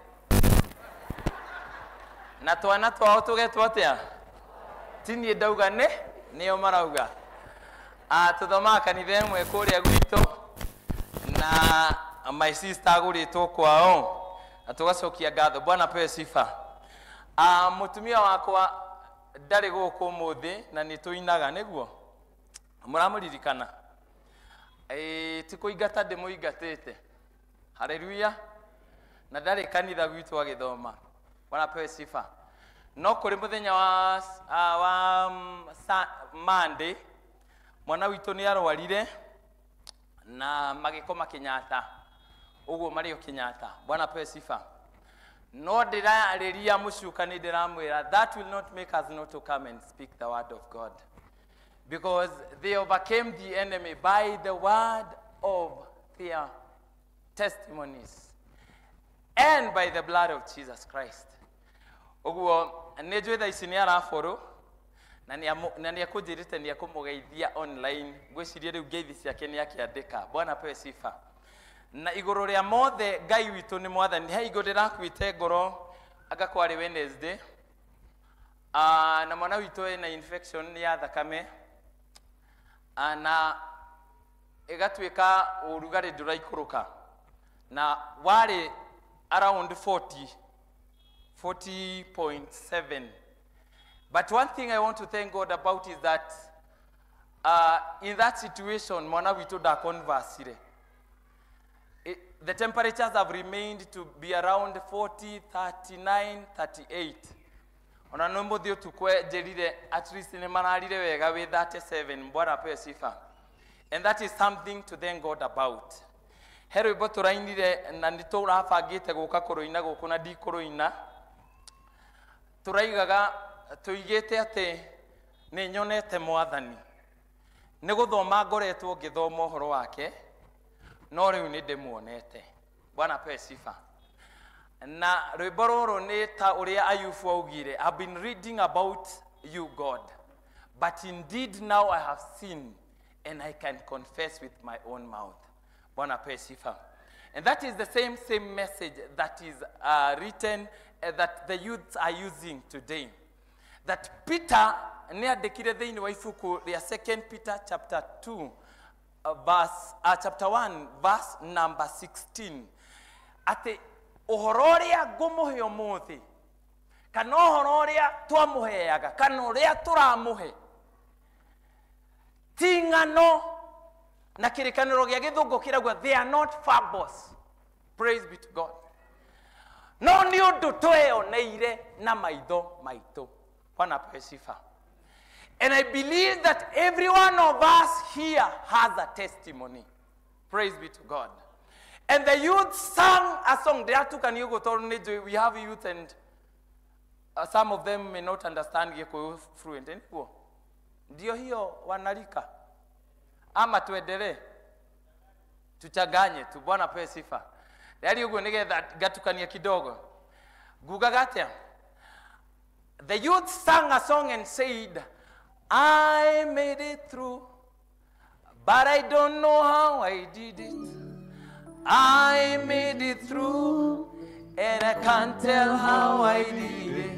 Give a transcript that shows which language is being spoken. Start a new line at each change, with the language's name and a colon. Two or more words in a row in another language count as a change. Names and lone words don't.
Kikuyu: Na twana twao tũgetwo atĩa? Ti niĩ ndauga nĩo marauga. Tũthomaga kanitha ĩmwe kũrĩa gwitũ na
English: my sister
Kikuyu: agũrĩtwo kwao na tũgacokia ngatho.
Swahili: Bwana apewe sifa.
Kikuyu: Mũtumia wakwa ndarĩ gũkũ ũmũthĩ na nĩ tũinaga nĩguo. Mũramũririkana? Ti kũingata ndĩmũingatĩte. Haleluya. Na ndarĩ kanitha gwitũ agĩthoma.
Swahili: Bwana apewe sifa.
Kikuyu: No kũrĩ mũthenya wa Monday mwana witũ nĩ arwarire na magĩkoma Kenyatta. Ũguo marĩ o Kenyatta.
Swahili: Bwana apewe sifa.
Kikuyu: No ndĩrarĩria mũcuka nĩ ndĩramwĩra
English: that will not make us not to come and speak the word of God, because they overcame the enemy by the word of their testimonies and by the blood of Jesus Christ.
Kikuyu: Ũguo nĩ njũĩ thaa ici nĩ araborwo na nĩ akũnjĩrĩte nĩ akũmũgeithia online. Ngwĩciria rĩu ngeithi ciake nĩ akĩandĩka.
Swahili: Bwana apewe sifa.
Kikuyu: Na igũrũ rĩa mothe Ngai witũ nĩ Mwathani. He igũrũ ndĩrakuĩte ngoro anga kwarĩ Wednesday. Na mwana witũ ena infection ya thakame. Na ĩgatuĩka ũrugarĩ ndũraikũrũka. Na warĩ around 40.7.
English: But one thing I want to thank God about is that in that situation,
Kikuyu: mwana witũ ndakonversire.
English: The temperatures have remained to be around 40, 39, 38.
Kikuyu: Ona no mũthĩ ũtukũ njerire
English: at least
Kikuyu: nĩ mararire wega with 37.
Swahili: Bwana apewe sifa.
English: And that is something to thank God about.
Kikuyu: He rwĩmbo tũrainire na nĩ tũrabangĩte gũka kũrũina gũkũ na ndikũrũina. Tũraigaga tũigĩte atĩ nĩ nyonete Mwathani. Nĩ gũthoma ngoretwo ngĩthoma ũhoro wake. No rĩu nĩ ndĩmuonete.
Swahili: Bwana apewe sifa.
Kikuyu: Na rwĩmbo rũrũ nĩ ta ũrĩa Ayubu augire,
English: I've been reading about you, God, but indeed now I have seen and I can confess with my own mouth.
Swahili: Bwana apewe sifa.
English: And that is the same message that is written that the youths are using today.
Kikuyu: That Peter nĩ andĩkire thĩinĩ wa ibuku rĩa 2 Peter
English: chapter 2 chapter 1 verse number 16.
Kikuyu: Ati ũhoro ũrĩa ngũmũhe ũmũthĩ kana ũhoro ũrĩa twamũheaga kana ũrĩa tũramũhe ti ng'ano na kĩrĩkanĩro gĩa gĩthũngũ kĩrauga
English: they are not fables. Praise be to God.
Kikuyu: No nĩ ũndũ tweyoneire na maitho maitũ.
Swahili: Bwana apewe sifa.
English: And I believe that every one of us here has a testimony. Praise be to God. And the youth sang a song. We have youth and some of them may not understand Gikuyu fluent.
Swahili: Ndio hiyo wanalika. Ama tuendelee. Tuchanganye tu. Bwana apewe sifa.
Kikuyu: Yali ugo nigetha gatukania kidogo. Gugagatia.
English: The youth sang a song and said, I made it through, but I don't know how I did it. I made it through, and I can't tell how I did it.